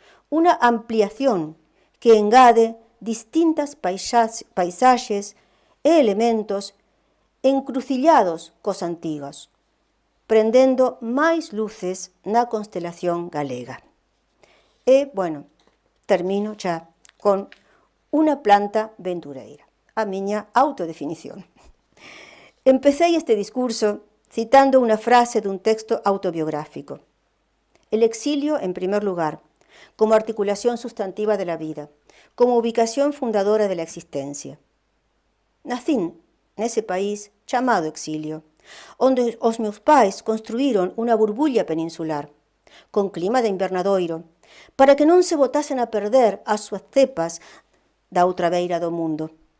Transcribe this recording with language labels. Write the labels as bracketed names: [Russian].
[Galician] Unha ampliación que engade distintas paisaxes e elementos encrucillados cos antigos, prendendo máis luces na constelación galega. E, bueno, termino xa con unha planta ventureira, a miña autodefinición. Empecé este discurso citando unha frase dun texto autobiográfico. [Spanish] El exilio, en primer lugar, como articulación sustantiva de la vida, como ubicación fundadora de la existencia. [Galician] Nacín nese país chamado exilio, onde os meus pais construíron unha burbulla peninsular, con clima de invernadoiro, para que non se botasen a perder as súas cepas da outra beira do mundo.